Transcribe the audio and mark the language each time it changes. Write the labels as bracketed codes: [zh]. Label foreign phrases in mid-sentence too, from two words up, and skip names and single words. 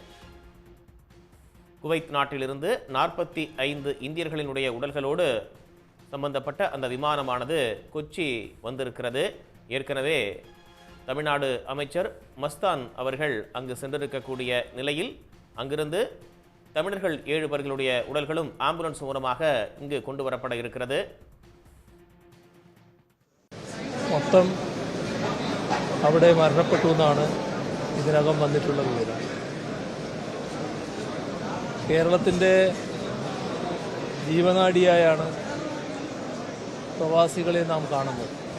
[ta] குவைத் நாட்டிலிருந்து 45 இந்தியர்களினுடைய உடல்களோடு சம்பந்தப்பட்ட அந்த விமானமானது கொச்சி வந்திருக்கிறது. ஏற்கனவே தமிழ்நாடு அமைச்சர் மஸ்தான் அவர்கள் அங்கு சென்றிருக்கக்கூடிய நிலையில் அங்கிருந்து தமிழர்கள் 7 பேர்களுடைய உடல்களும் ஆம்புலன்ஸ் மூலமாக இங்கு கொண்டு வரப்பட இருக்கிறது. [ml] മൊത്തം അവിടെ മരണപ്പെട്ടു എന്നാണ് ഇതിനകം വന്നിട്ടുള്ള വിവരം. കേരളത്തിൻ്റെ ജീവനാഡിയായാണ് പ്രവാസികളെ നാം കാണുന്നത്.